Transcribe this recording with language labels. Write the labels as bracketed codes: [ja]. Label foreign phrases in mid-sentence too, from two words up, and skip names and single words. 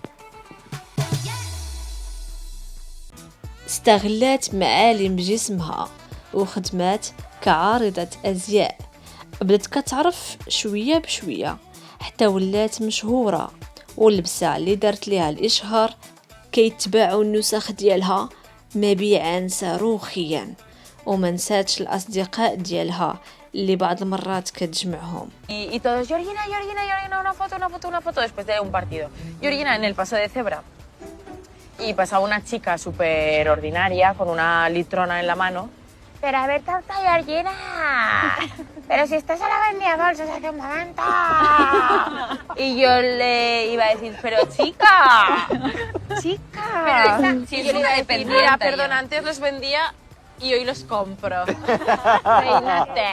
[ar] استغلات معالم جسمها وخدمات كعارضة أزياء، بدت كتعرف شوية بشوية حتى ولات مشهورة، واللبسة اللي دارت ليها الإشهار كيتباعوا النسخ ديالها مبيعا صاروخيا. وما نساتش الأصدقاء ديالها اللي بعض المرات كتجمعهم. [es] Y todos, Georgina, una foto después de un partido. Georgina en el paso de cebra. Y pasaba una chica súper ordinaria con una litrona en la mano. Pero a ver, tanta Georgina. Pero si estás a la vendía bolsas hace un momento. Y yo le iba a decir, pero chica. Pero esa, si yo le iba a decir, mira, perdón, antes los vendía y hoy los compro. Reínate.